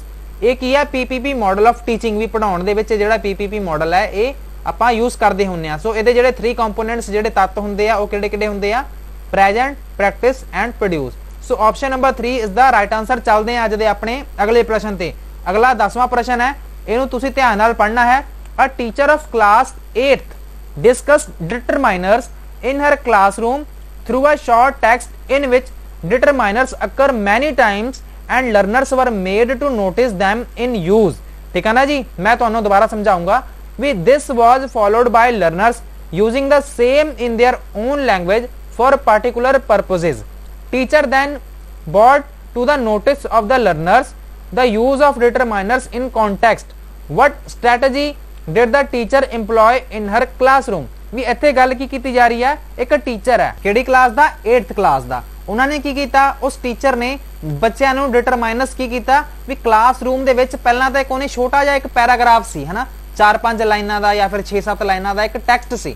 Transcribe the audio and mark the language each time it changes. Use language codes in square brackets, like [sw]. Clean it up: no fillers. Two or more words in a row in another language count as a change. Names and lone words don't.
[pa] ਇਹ ਕੀ ਹੈ? [en] PPP model of teaching [pa] ਵੀ ਪੜਾਉਣ ਦੇ ਵਿੱਚ ਜਿਹੜਾ PPP ਮਾਡਲ ਹੈ ਇਹ ਆਪਾਂ ਯੂਜ਼ ਕਰਦੇ ਹੁੰਨੇ ਆ। ਸੋ ਇਹਦੇ ਜਿਹੜੇ 3 ਕੰਪੋਨੈਂਟਸ ਜਿਹੜੇ ਤੱਤ ਹੁੰਦੇ ਆ ਉਹ ਕਿਹੜੇ-ਕਿਹੜੇ ਹੁੰਦੇ ਆ? [en] present, practice and produce. so option number 3 is the right answer. [pa] ਚੱਲਦੇ ਆ ਅੱਜ ਦੇ ਆਪਣੇ ਅਗਲੇ ਪ੍ਰਸ਼ਨ ਤੇ। ਅਗਲਾ 10ਵਾਂ ਪ੍ਰਸ਼ਨ ਹੈ, ਇਹਨੂੰ ਤੁਸੀਂ ਧਿਆਨ ਨਾਲ ਪੜ੍ਹਨਾ ਹੈ। [en] a teacher of class 8th discussed determiners in her classroom through a short text in which determiners occur many times and learners were made to notice them in use। [hi] ठीक है ना जी, मैं [pa] ਤੁਹਾਨੂੰ ਦੁਬਾਰਾ ਸਮਝਾਉਂਗਾ ਵੀ [en] this was followed by learners using the same in their own language for particular purposes। Teacher then brought to the notice of the learners the use of determiners in context। What strategy did the teacher employ in her classroom? [pa] ਵੀ ਇੱਥੇ ਗੱਲ ਕੀ ਕੀਤੀ ਜਾ ਰਹੀ ਹੈ? ਇੱਕ ਟੀਚਰ ਹੈ, ਕਿਹੜੀ ਕਲਾਸ ਦਾ? 8th ਕਲਾਸ ਦਾ। ਉਹਨਾਂ ਨੇ ਕੀ ਕੀਤਾ? ਉਸ ਟੀਚਰ ਨੇ ਬੱਚਿਆਂ ਨੂੰ ਡਿਟਰਮਾਈਨਰਸ ਕੀ ਕੀਤਾ ਵੀ ਕਲਾਸਰੂਮ ਦੇ ਵਿੱਚ ਪਹਿਲਾਂ ਤਾਂ ਇੱਕ ਉਹਨੇ ਛੋਟਾ ਜਿਹਾ ਇੱਕ ਪੈਰਾਗ੍ਰਾਫ ਸੀ ਹਨਾ, 4-5 ਲਾਈਨਾਂ ਦਾ ਜਾਂ ਫਿਰ 6-7 ਲਾਈਨਾਂ ਦਾ ਇੱਕ ਟੈਕਸਟ ਸੀ।